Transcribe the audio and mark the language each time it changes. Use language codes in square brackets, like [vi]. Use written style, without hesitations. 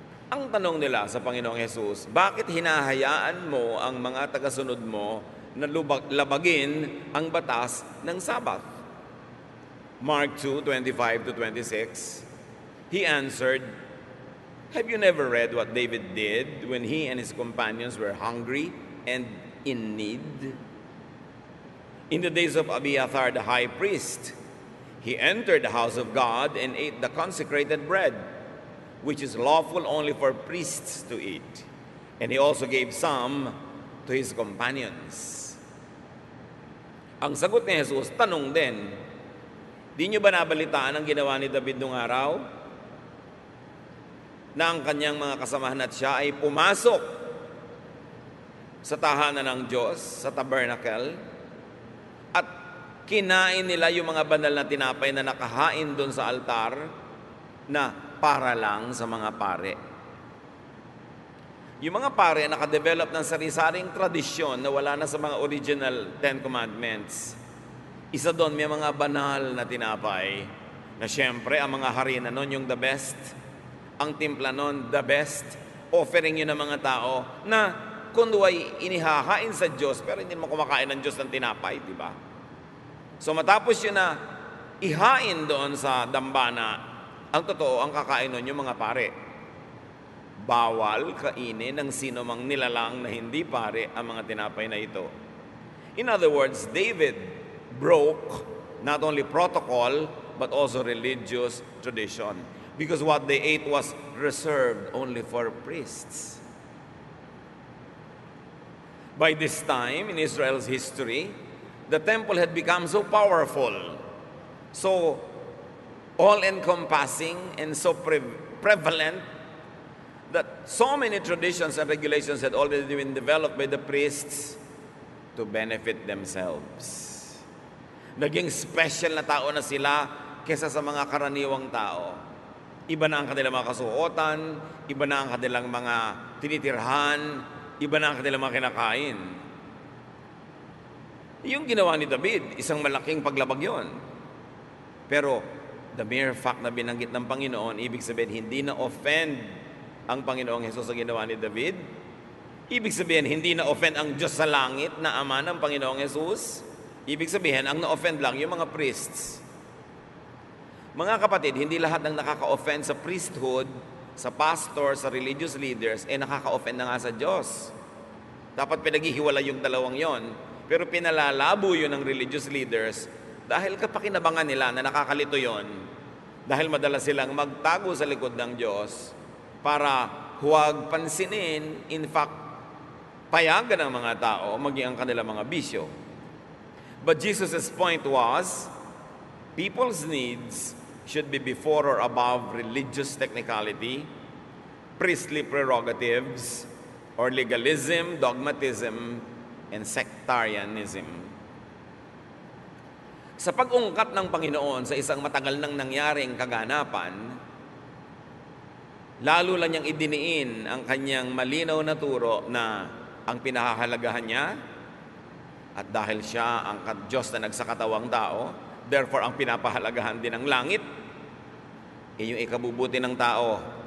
[tl] Ang tanong nila sa Panginoong Jesus, bakit hinahayaan mo ang mga tagasunod mo na labagin ang batas ng Sabbath? [en] Mark 2:25-26, he answered, "Have you never read what David did when he and his companions were hungry and in need? In the days of Abiathar the high priest, he entered the house of God and ate the consecrated bread, which is lawful only for priests to eat. And he also gave some to his companions." [tl] Ang sagot ni Jesus, tanong din, di nyo ba nabalitaan ang ginawa ni David nung araw? Na ang kanyang mga kasamahan at siya ay pumasok sa tahanan ng Diyos, sa tabernacle, at kinain nila yung mga banal na tinapay na nakahain doon sa altar na para lang sa mga pare. Yung mga pare nakadevelop ng sari-saring tradisyon na wala na sa mga original Ten Commandments. Isa doon, may mga banal na tinapay Na siyempre, ang mga harina nun yung [en] the best, [tl] ang timpla nun the best, offering yun ng mga tao na kunway inihahain sa Diyos, pero hindi mo kumakain ng Diyos ng tinapay, di ba? So matapos yun na ihain doon sa dambana, ang totoo, ang kakain nun yung mga pare. Bawal kainin ng sino mang nilalang na hindi pare ang mga tinapay na ito. [en] In other words, David broke not only protocol, but also religious tradition. Because what they ate was reserved only for priests. By this time in Israel's history, the temple had become so powerful, so all-encompassing, and so prevalent that so many traditions and regulations had already been developed by the priests to benefit themselves. [tl] Naging special na tao na sila kesa sa mga karaniwang tao. Iba na ang kanilang mga kasuotan, iba na ang kanilang mga tinitirhan, iba na ang kanilang mga kinakain. Yung ginawa ni David, isang malaking paglabag yon. Pero [en] the mere fact [tl] na binanggit ng Panginoon, ibig sabihin hindi na offend ang Panginoong Hesus sa ginawa ni David. Ibig sabihin hindi na offend ang Diyos sa langit na Ama ng Panginoong Hesus. Ibig sabihin ang na-offend lang yung mga priests. Mga kapatid, hindi lahat ng nakaka-offend sa priesthood, sa pastor, sa religious leaders, nakaka-offend na nga sa Diyos. Dapat pinaghihiwalay yung dalawang yon. Pero pinalalabo yun ng religious leaders dahil kapakinabangan nila na nakakalito yon. Dahil madalas silang magtago sa likod ng Diyos para huwag pansinin, [en] in fact, [tl] payagan ng mga tao maging ang kanilang mga bisyo. [en] But Jesus' point was, people's needs should be before or above religious technicality, priestly prerogatives, or legalism, dogmatism, and sectarianism. [tl] Sa pag-ungkat ng Panginoon sa isang matagal nang nangyaring kaganapan, lalo lang niyang idiniin ang kanyang malinaw na turo na ang pinahahalagahan niya, at dahil siya ang Diyos na nagsakatawang tao, [en] therefore [tl] ang pinapahalagahan din ng langit, yung ikabubuti ng tao,